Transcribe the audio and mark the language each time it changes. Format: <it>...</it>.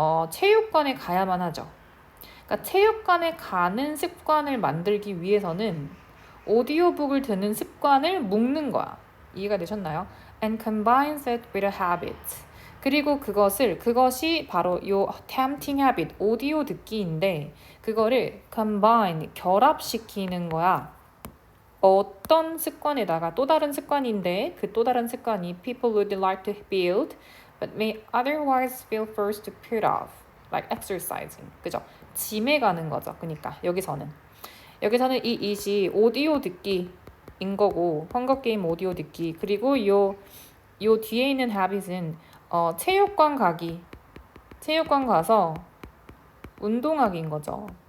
<ko>체육관에 가야만 하죠. 그러니까 체육관에 가는 습관을 만들기 위해서는 오디오북을 듣는 습관을 묶는 거야. 이해가 되셨나요?</ko> <en>And combines it with a habit.</en> <ko>그리고 그것이 바로 요 tempting habit, 오디오 듣기인데 그거를 combine, 결합시키는 거야. 어떤 습관에다가 또 다른 습관인데 그 또 다른 습관이</ko> <en>people would like to build but may otherwise feel forced to put off, like exercising.</en> <ko>그죠? 짐에 가는 거죠. 그러니까 여기서는 이 it이 오디오 듣기인 거고 헝거 게임 오디오 듣기 그리고 요 뒤에 있는 habit은 체육관 가서 운동하기인 거죠.</ko>